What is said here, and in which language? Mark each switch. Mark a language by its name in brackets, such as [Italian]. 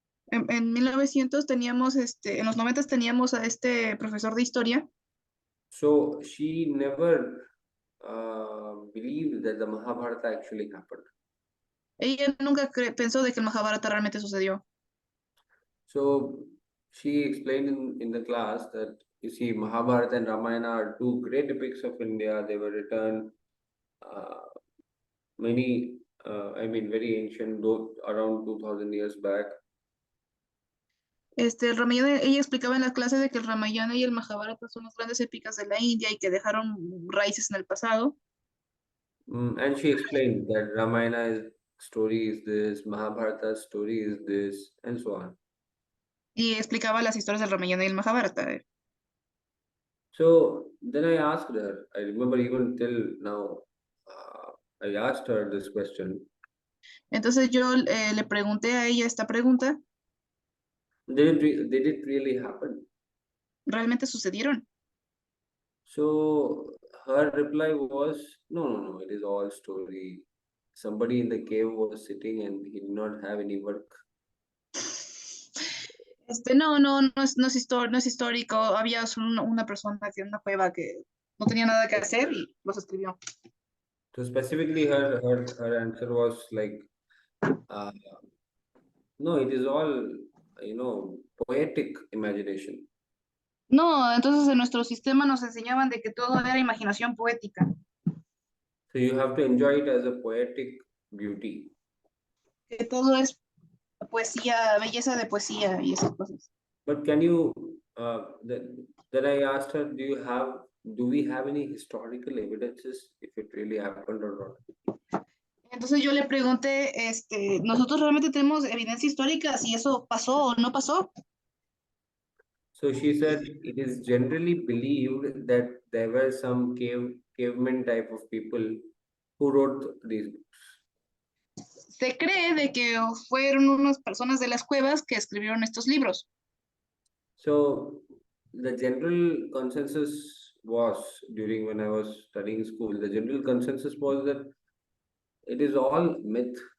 [Spanish] en 1900 teníamos, en los 90 teníamos a este profesor de historia. [English] So she never believed that the Mahabharata actually happened. [Spanish] Ella nunca pensó de que el Mahabharata realmente sucedió. [English] So she explained in the class that you see Mahabharata and Ramayana are two great epics of India. They were written very ancient, though around 2000 years back. [Spanish] El Ramayana, ella explicaba en la clase de que el Ramayana y el Mahabharata son las grandes épicas de la India y que dejaron raíces en el pasado. [English] And she explained that Ramayana story is this, Mahabharata story is this, and so on. [Spanish] Y explicaba las historias del Ramayana y el Mahabharata. [English] So then I asked her, I remember even till now, I asked her this question. [Spanish] Entonces yo le pregunté a ella esta pregunta. [English] Did it really happen? [Spanish] ¿Realmente sucedieron? [English] So her reply was, no, it is all story. Somebody in the cave was sitting and he did not have any work. [Spanish] No es histórico. Había una persona que en una cueva que no tenía nada que hacer y los escribió. [English] So specifically her answer was like, no, it is all, poetic imagination. [Spanish] No, entonces en nuestro sistema nos enseñaban de que todo era imaginación poética. [English] So you have to enjoy it as a poetic beauty. [Spanish] Que todo es poesía, belleza de poesía y esas cosas. [English] But can you, then I asked her, do we have any historical evidences if it really happened or not? [Spanish] Entonces yo le pregunté, ¿nosotros realmente tenemos evidencia histórica si eso pasó o no pasó? [English] So she said it is generally believed that there were some cavemen type of people who wrote these books. [Spanish] Se cree de que fueron unas personas de las cuevas que escribieron estos libros. [English] So the general consensus was, during when I was studying school, the general consensus was that it is all myth.